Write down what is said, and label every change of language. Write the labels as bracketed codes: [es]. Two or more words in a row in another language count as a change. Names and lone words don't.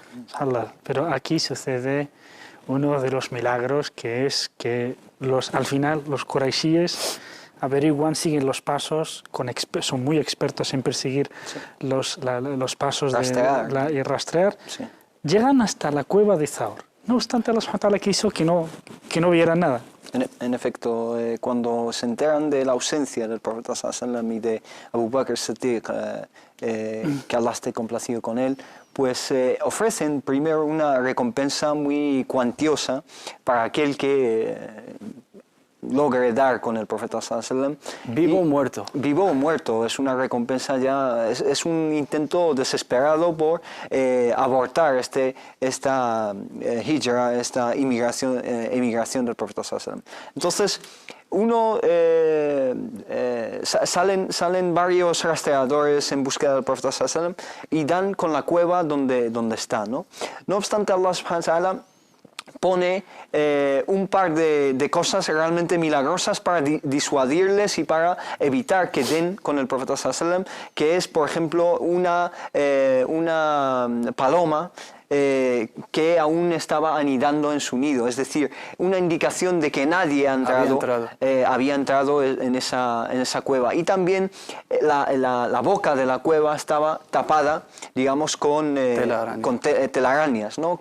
[es] Pero aquí sucede uno de los milagros, que es que al final los quraishíes averiguan, siguen los pasos, son muy expertos en perseguir los pasos y rastrear, llegan hasta la cueva de Thawr. No obstante, Allah [ar] سبحانه وتعالى [es] quiso que no vieran nada. En efecto, cuando se enteran de la ausencia del profeta [ar] صلى الله عليه وسلم [es] y de Abu Bakr as-Siddiq, que Allah esté complacido con él, pues ofrecen primero una recompensa muy cuantiosa para aquel que logre dar con el profeta [ar] صلى الله عليه وسلم. [es] Vivo o muerto. Vivo o muerto, es una recompensa ya, es un intento desesperado por abortar esta hijra, esta emigración del profeta [ar] صلى الله عليه وسلم. [es] Entonces, salen varios rastreadores en búsqueda del profeta [ar] صلى الله عليه وسلم [es] y dan con la cueva donde está, ¿no? No obstante, Allah [ar] سبحانه وتعالى [es] pone un par de cosas realmente milagrosas para disuadirles y para evitar que den con el profeta [ar] صلى الله عليه وسلم, [es] que es, por ejemplo, una paloma que aún estaba anidando en su nido, es decir, una indicación de que nadie había entrado en esa cueva. Y también la boca de la cueva estaba tapada, digamos, con telarañas, ¿no?